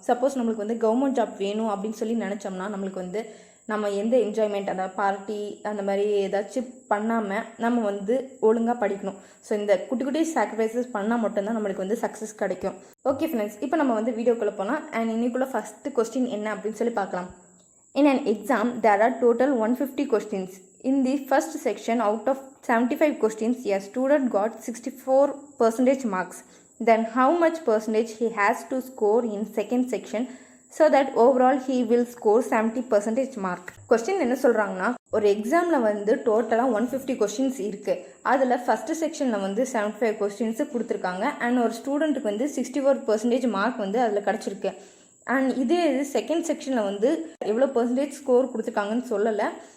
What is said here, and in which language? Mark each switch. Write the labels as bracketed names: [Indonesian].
[Tamil] Suppose நம்மளுக்கு வந்து government job வேணும் அப்படின்னு சொல்லி நினச்சோம்னா நம்மளுக்கு வந்து நம்ம எந்த என்ஜாய்மெண்ட், அந்த பார்ட்டி அந்த மாதிரி ஏதாச்சும் பண்ணாமல் நம்ம வந்து ஒழுங்காக படிக்கணும். ஸோ இந்த குட்டி குட்டி சாக்ரிஃபைசஸ் பண்ணால் மட்டும்தான் நம்மளுக்கு வந்து சக்ஸஸ் கிடைக்கும். ஓகே ஃப்ரெண்ட்ஸ், இப்போ நம்ம வந்து வீடியோக்குள்ளே போகலாம். அண்ட் இன்னைக்குள்ள ஃபஸ்ட்டு கொஸ்டின் என்ன அப்படின்னு சொல்லி பார்க்கலாம். [English] In an exam, there are total 150 questions. In the first section, out of 75 questions, a student got 64% marks. Then how much percentage he has to score in second section so that overall he will score 70% mark? [Tamil] Question என்ன சொல்கிறாங்கன்னா, ஒரு எக்ஸாமில் வந்து டோட்டலாக 150 questions இருக்குது. அதில் first செக்ஷனில் வந்து 75 கொஸ்டின்ஸு கொடுத்துருக்காங்க. அண்ட் ஒரு ஸ்டூடெண்ட்டுக்கு வந்து 64% மார்க் வந்து அதில் கிடச்சிருக்கு. அண்ட் இதே இது செகண்ட் செக்ஷனில் வந்து எவ்வளோ பர்சன்டேஜ் ஸ்கோர் கொடுத்துருக்காங்கன்னு சொல்லலை.